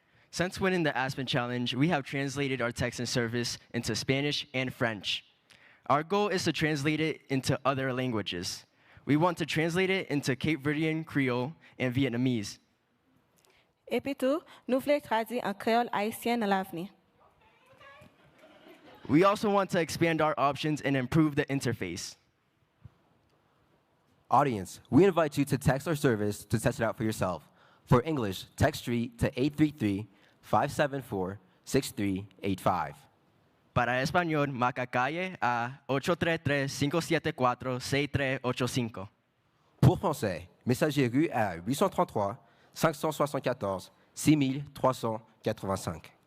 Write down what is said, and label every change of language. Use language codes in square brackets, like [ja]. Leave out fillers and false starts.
[en] Since winning the Aspen Challenge, we have translated our text and service into Spanish and French. Our goal is to translate it into other languages. We want to translate it into Cape Verdean Creole and Vietnamese. [fr] Et puis tout, nous voulons traduire en créole haïtien dans l'avenir. [en] We also want to expand our options and improve the interface. Audience, we invite you to text our service to test it out for yourself. For English, text STREET to 833-574-6385. [es] Para español, marca calle a 833-574-6385. [fr] Pour français, messager rue à 833 574 6385.